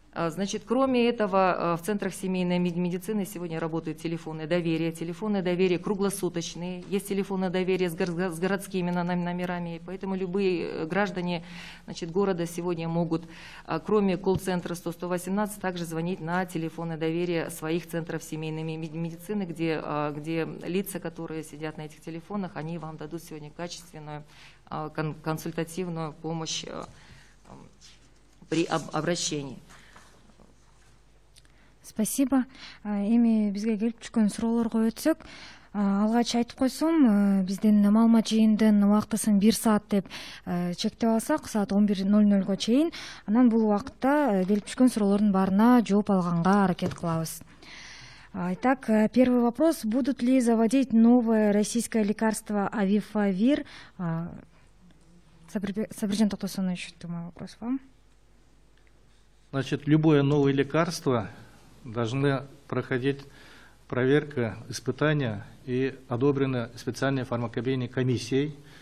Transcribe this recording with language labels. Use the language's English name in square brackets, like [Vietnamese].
[Russian] Значит, кроме этого, в центрах семейной медицины сегодня работают телефоны доверия круглосуточные, есть телефоны доверия с городскими номерами, поэтому любые граждане, значит, города сегодня могут, кроме колл-центра 118, также звонить на телефоны доверия своих центров семейной медицины, где лица, которые сидят на этих телефонах, они вам дадут сегодня качественную консультативную помощь при обращении. Спасибо. [Kyrgyz] Эми бизге келип түшкөн суроолорго өтсөк, алгач айтып койсом, биздин маалымат жыйындын убактысын 1 саат деп чектеп алсак, саат 11:00 чейин, анан бул убакытта келип түшкөн суроолордун баарына жооп алганга аракет кылабыз. [Russian] Итак, первый вопрос. Будут ли заводить новое российское лекарство Авифавир? Сабиржан Токтосонович, мой вопрос вам. Значит, любое новое лекарство должны проходить проверка, испытания и одобрено специальной фармакопейной комиссией.